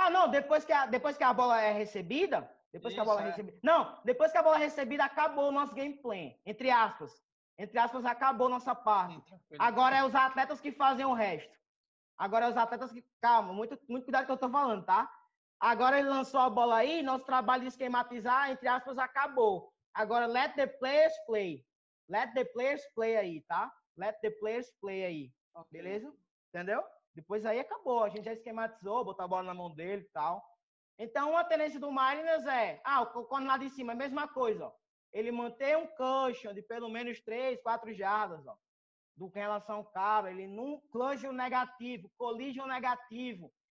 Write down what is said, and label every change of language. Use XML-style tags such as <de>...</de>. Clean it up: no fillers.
<pt>Não, depois que a bola é recebida, depois que a bola é recebida, acabou o nosso game plan. Entre aspas, acabou nossa parte. Agora é os atletas que fazem o resto. Agora é os atletas que... Calma, muito cuidado com o que eu tô falando, tá? Agora ele lançou a bola aí, nosso trabalho de esquematizar, entre aspas, acabou. Agora,</pt> <en>let the players play. Let the players play</en> <pt>aí, tá?</pt> <en>Let the players play</en> <pt>aí.</pt> <en>Okay.</en> <pt>Beleza? Entendeu? Depois aí acabou. A gente já esquematizou, botou a bola na mão dele e tal. Então, uma tendência do Mariners é, o corner lá de cima, é a mesma coisa, ó. Ele manter um cushion de pelo menos 3, 4 jardas, ó, do que em relação ao cara, ele num cushion negativo, collision negativo.</pt>